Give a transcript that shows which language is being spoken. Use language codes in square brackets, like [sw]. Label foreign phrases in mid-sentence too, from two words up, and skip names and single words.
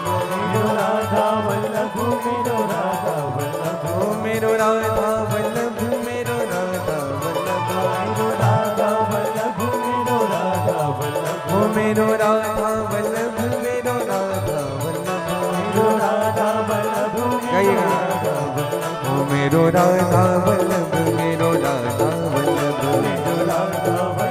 [bra] मेरो राधा वल्लभ, मेरो राधा वल्लभ, ओ मेरो राधा वल्लभ, मेरो राधा वल्लभ, मेरो राधा वल्लभ, मेरो राधा वल्लभ, ओ मेरो राधा वल्लभ, मेरो राधा वल्लभ, मेरो राधा वल्लभ, [hi] गाइएगा। [bra] राधा वल्लभ, ओ मेरो राधा वल्लभ, मेरो राधा वल्लभ, मेरो राधा